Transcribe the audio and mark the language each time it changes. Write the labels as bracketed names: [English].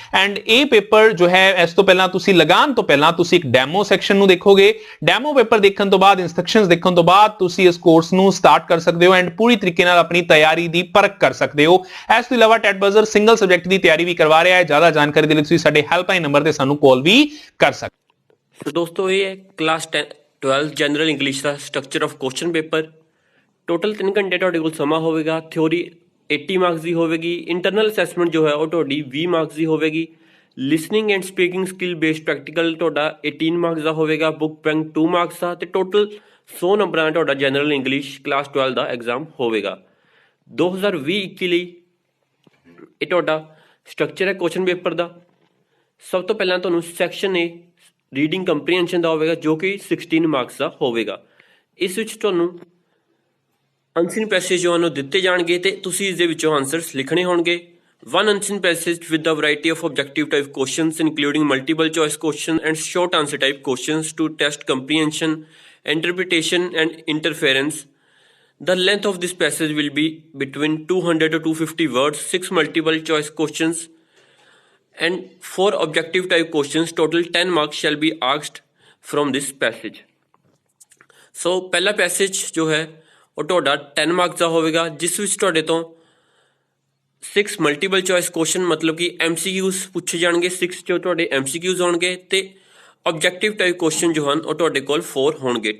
[Punjabi] And ਇਹ paper ਜੋ ਹੈ ਇਸ ਤੋਂ ਪਹਿਲਾਂ ਤੁਸੀਂ ਲਗਾਉਣ ਤੋਂ ਪਹਿਲਾਂ ਤੁਸੀਂ ਇੱਕ ਡੈਮੋ ਸੈਕਸ਼ਨ ਨੂੰ ਦੇਖੋਗੇ। ਡੈਮੋ ਪੇਪਰ ਦੇਖਣ ਤੋਂ ਬਾਅਦ, ਇਨਸਟਰਕਸ਼ਨਸ ਦੇਖਣ ਤੋਂ ਬਾਅਦ ਤੁਸੀਂ ਇਸ ਕੋਰਸ ਨੂੰ ਸਟਾਰਟ ਕਰ ਸਕਦੇ ਹੋ ਐਂਡ ਪੂਰੀ ਤਰੀਕੇ ਨਾਲ ਆਪਣੀ ਤਿਆਰੀ ਦੀ ਪਰਖ ਕਰ ਸਕਦੇ ਹੋ। ਇਸ ਤੋਂ ਇਲਾਵਾ ਟੈਟ ਬਜ਼ਰ ਸਿੰਗਲ ਸਬਜੈਕਟ ਦੀ ਤਿਆਰੀ ਵੀ ਕਰਵਾ ਰਿਹਾ ਹੈ। ਜ਼ਿਆਦਾ ਜਾਣਕਾਰੀ ਦੇ ਲਈ ਤੁਸੀਂ ਸਾਡੇ ਹੈਲਪਲਾਈਨ ਨੰਬਰ ਤੇ ਸਾਨੂੰ ਕਾਲ ਵੀ ਕਰ ਸਕਦੇ ਹੋ। [Hindi] तो दोस्तों ये है क्लास 12 जनरल इंग्लिश का structure of question paper. Total 3 घंटे [Punjabi] ਤੁਹਾਡੇ ਕੋਲ ਸਮਾਂ ਹੋਵੇਗਾ। ਥਿਉਰੀ 80 ਮਾਰਕਸ ਦੀ ਹੋਵੇਗੀ, ਇੰਟਰਨਲ ਅਸੈਸਮੈਂਟ ਜੋ ਹੈ ਉਹ ਤੁਹਾਡੀ 20 ਮਾਰਕਸ ਦੀ ਹੋਵੇਗੀ, listening and speaking skill based practical ਤੁਹਾਡਾ 18 ਮਾਰਕਸ ਦਾ ਹੋਵੇਗਾ, ਬੁੱਕ ਬੈਂਕ 2 ਮਾਰਕਸ ਦਾ, ਤੇ ਟੋਟਲ 100 ਨੰਬਰਾਂ ਦਾ ਤੁਹਾਡਾ ਜਨਰਲ ਇੰਗਲਿਸ਼ ਕਲਾਸ 12 ਦਾ ਐਗਜ਼ਾਮ ਹੋਵੇਗਾ। 2020-21 ਲਈ ਇਹ ਤੁਹਾਡਾ ਸਟਰਕਚਰ ਹੈ ਕੁਐਸਚਨ ਪੇਪਰ ਦਾ। ਸਭ ਤੋਂ ਪਹਿਲਾਂ ਤੁਹਾਨੂੰ ਸੈਕਸ਼ਨ ਏ ਰੀਡਿੰਗ ਕੰਪਰੀਹੈਂਸ਼ਨ ਦਾ ਹੋਵੇਗਾ ਜੋ ਕਿ 16 ਮਾਰਕਸ ਦਾ ਹੋਵੇਗਾ। ਇਸ ਵਿੱਚ ਤੁਹਾਨੂੰ ਅਨਸੀਨ ਪੈਸੇਜ ਜੋ ਹਨ ਦਿੱਤੇ ਜਾਣਗੇ ਤੇ ਤੁਸੀਂ ਇਸ ਦੇ ਵਿੱਚੋਂ ਆਨਸਰਸ ਲਿਖਣੇ ਹੋਣਗੇ। [English] One unseen passage with a variety of objective type questions including multiple choice questions and short answer type questions to test comprehension, interpretation and interference. The length of this passage will be between 200 to 250 words, 6 multiple choice questions and 4 objective type questions. Total 10 marks shall be asked from this passage. [Punjabi] So ਪਹਿਲਾ passage ਜੋ ਹੈ ਉਹ ਤੁਹਾਡਾ 10 marks ਦਾ ਹੋਵੇਗਾ, ਜਿਸ ਵਿੱਚ ਤੁਹਾਡੇ ਤੋਂ 6 ਮਲਟੀਪਲ ਚੋਇਸ ਕੁਐਸਚਨ ਮਤਲਬ ਕਿ MCQs ਪੁੱਛੇ ਜਾਣਗੇ। 6 ਜੋ ਤੁਹਾਡੇ MCQs ਹੋਣਗੇ ਤੇ ਆਬਜੈਕਟਿਵ ਟਾਈਪ ਕੁਐਸਚਨ ਜੋ ਹਨ ਉਹ ਤੁਹਾਡੇ ਕੋਲ 4 ਹੋਣਗੇ।